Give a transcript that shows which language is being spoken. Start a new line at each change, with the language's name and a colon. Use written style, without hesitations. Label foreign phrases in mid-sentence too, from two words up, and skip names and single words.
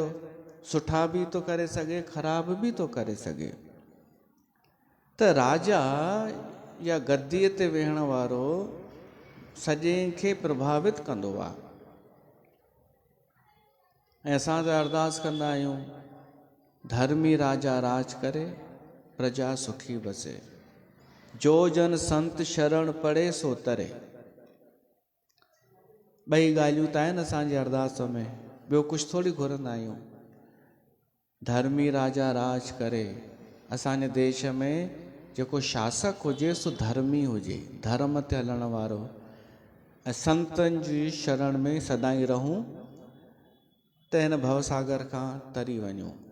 Sindhi: सुठा बि थो करे सघे, ख़राब बि थो करे सघे। त राजा या गद्दीअ ते वेहण वारो सॼे खे प्रभावित कंदो आहे। ऐं असां त अरदास कंदा आहियूं, धर्मी राजा राज करे, प्रजा सुखी बसे, जो जन संत शरण पड़े सो तरे। ॿई ॻाल्हियूं त आहिनि असांजी अरदास में, ॿियो कुझु थोरी घुरंदा आहियूं। धर्मी राजा राज करे, असांजे देश में जेको शासक हुजे सो धर्मी हुजे, धर्म ते हलण वारो, ऐं संतनि जी शरण में सदाई रहूं, त हिन भवसागर खां तरी वञूं।